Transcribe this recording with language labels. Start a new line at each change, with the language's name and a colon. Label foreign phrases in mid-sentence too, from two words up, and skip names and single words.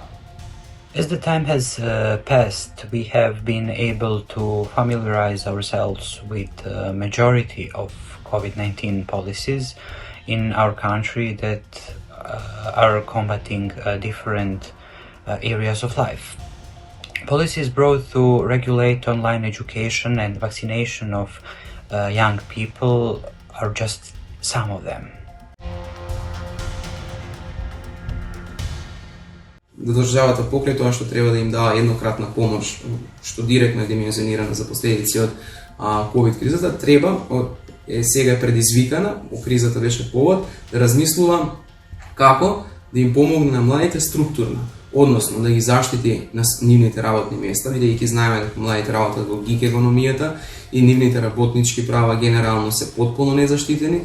English: As the time has passed, we have been able to familiarize ourselves with the majority of COVID-19 policies in our country that are combating different areas of life. Policies brought to regulate online education and vaccination of young people are just some of them.
Macedonian: Државата покрај тоа што треба да им дава еднократна помош, што директно е димензионирана за последици од ковид кризата, треба, сега е предизвикана, кризата беше повод, да размислува како да им помогне на младите структурно, односно да ги заштити на нивните работни места, бидејќи знаеме дека младите работат во гиг економијата и нивните работнички права генерално се потполно незаштитени.